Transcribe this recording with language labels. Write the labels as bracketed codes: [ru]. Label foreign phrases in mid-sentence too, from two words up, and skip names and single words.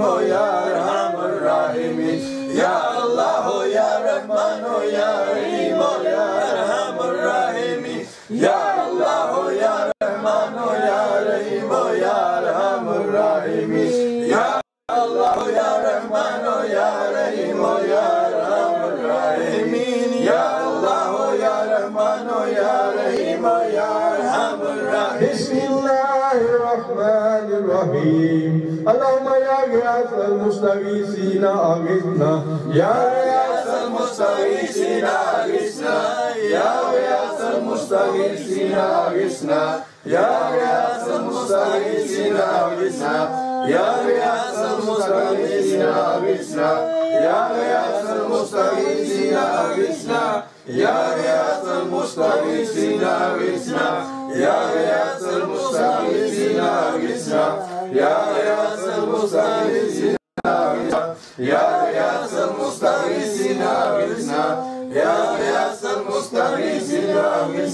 [ar] یا ارحم الراحمین یا اللہ یا رحمان یا رحیم یا ارحم الراحمین یا اللہ یا رحمان یا رحیم یا ارحم الراحمین یا اللہ یا رحمان یا رحیم یا ارحم الراحمین یا اللہ یا رحمان یا رحیم یا ارحم الراحمین بسم اللہ الرحمن الرحیم اللہم یا غیاث المستغیثین اغثنا یا غیاث المستغیثین اغثنا یا غیاث المستغیثین اغثنا یا غیاث المستغیثین اغثنا یا غیاث المستغیثین اغثنا یا غیاث المستغیثین اغثنا یا غیاث المستغیثین اغثنا یا غیاث المستغیثین اغثنا یا غیاث المستغیثین اغثنا یا غیاث المستغیثین اغثنا یا غیاث المستغیثین اغثنا